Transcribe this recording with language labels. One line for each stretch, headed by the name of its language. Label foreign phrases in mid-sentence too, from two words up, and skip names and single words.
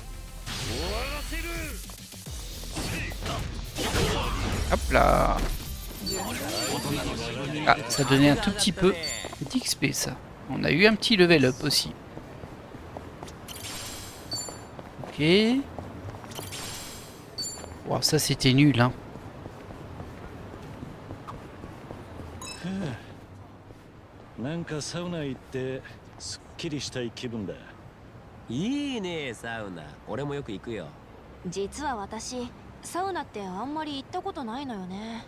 French: Hop là. Ah, ça donnait un tout petit peu d'XP ça. On a eu un petit
English: level up
French: aussi. Ok. Wow, ça c'était nul hein.
Japanese: なんかサウナ行ってすっきりしたい気分だ。いいねサウナ。俺もよく行くよ。実は私サウナってあんまり行ったことないのよね。